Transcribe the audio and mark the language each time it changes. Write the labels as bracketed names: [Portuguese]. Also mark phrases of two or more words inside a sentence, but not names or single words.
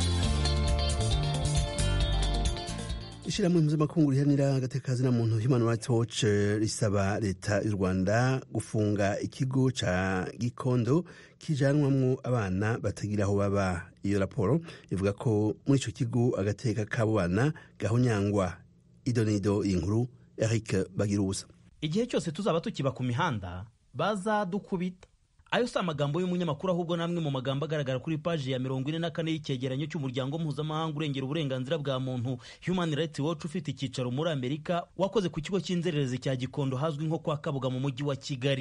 [Rundi] Ishirahamwe mpuzamakungu riharanira agateka na muntu Human Rights Watch risaba leta y'u Rwanda gufunga ikigo ca Gikondo kijanwamwo abana batagira aho baba. Iyo raporo ivuga ko muri ico kigo agateka k'abo bana gahonyangwa. Idonido inkuru Eric Bagirusa. [Kinyarwanda] Igihe cyose tuzaba tukiba ku mihanda bazadukubita. Ayo si amagambo y'umunyamakuru ahubwo namwe mu magambo agaragara kuri paji ya 44 y'icyegeranyo cy'umuryango mpuzamahanga urengera uburenganzira bwa muntu Human Rights Watch ufite icyicaro muri Amerika wakoze ku kigo cy'inzererezi cya Gikondo hazwi nko kwa Kabuga mu mujyi wa Kigali.